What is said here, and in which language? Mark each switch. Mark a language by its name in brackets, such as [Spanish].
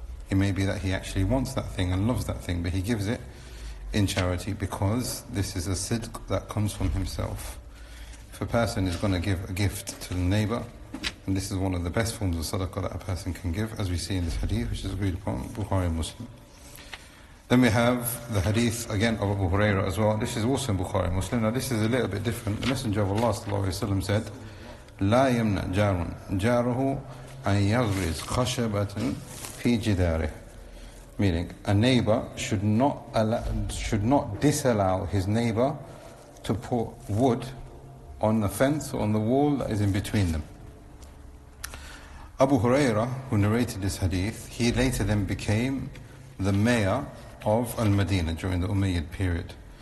[English] It may be that he actually wants that thing and loves that thing, but he gives it in charity because this is a sidq that comes from himself. If a person is going to give a gift to the neighbor, and this is one of the best forms of sadaqah that a person can give, as we see in this hadith, which is agreed upon Bukhari and Muslim. Then we have the hadith again of Abu Hurairah as well. This is also in Bukhari and Muslim. Now this is a little bit different. The Messenger of Allah sallallahu alaihi wasallam said, [Arabic] لا يمنع جار جاره أن يغرز خشبة في جداره. [English] Meaning, a neighbor should not disallow his neighbor to put wood on the fence or on the wall that is in between them. Abu Hurairah, who narrated this hadith, he later then became the mayor of Al-Madinah during the Umayyad period.